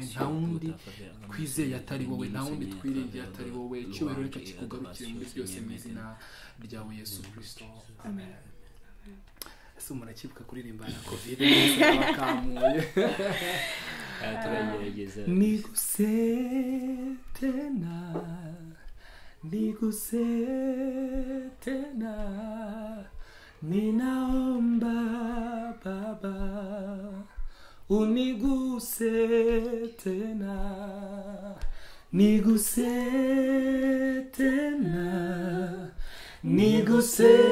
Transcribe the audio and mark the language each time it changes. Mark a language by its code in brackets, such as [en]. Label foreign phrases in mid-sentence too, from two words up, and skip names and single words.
[rw] Nta wundi twizeye atari wowe, nta wundi twiringiye atari wowe. Icyubahiro reka kikugarukire muri byose mu izina ryawe Yesu Kristo, amen. Ese umuntu akibuka kuririmba na Covid bakamuye turagerageza. [sw] Niguse tena, ninaomba Baba uniguse tena, niguse tena, niguse